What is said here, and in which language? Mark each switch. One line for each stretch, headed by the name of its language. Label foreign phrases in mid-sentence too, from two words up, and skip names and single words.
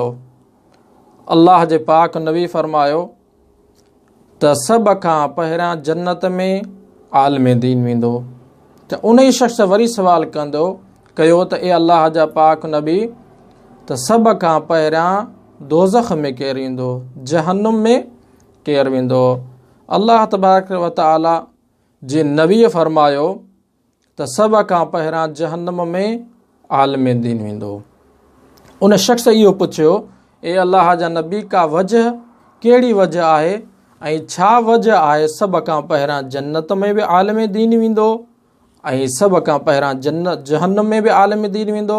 Sindhi: अल्लाह जे पाक नबी फ़रमायो त सभ खां पहिरियां जन्नत में आलिम दीन वेंदो। त उन ई शख़्स वरी सुवालु कयो त ए अल्लाह जा पाक नबी, त सभ खां पहिरियां दोज़ख में केरु वेंदो? जहन्नुम में केरु वेंदो?
Arabic: الله تبارك وتعالى
Sindhi: जे नबी फ़रमायो त सभ खां पहिरियां जहन्नुम में आलिम दीन वेंदो। उन शख़्स इहो पुछियो, ए अल्लाह जा नबी, का वजह, कहिड़ी वजह आहे ऐं छा वजह आहे सभ खां पहिरियां जन्नत में बि आलिम दीन वेंदो ऐं सभ खां पहिरियां जहन्नुम में बि आलिम दीन वेंदो?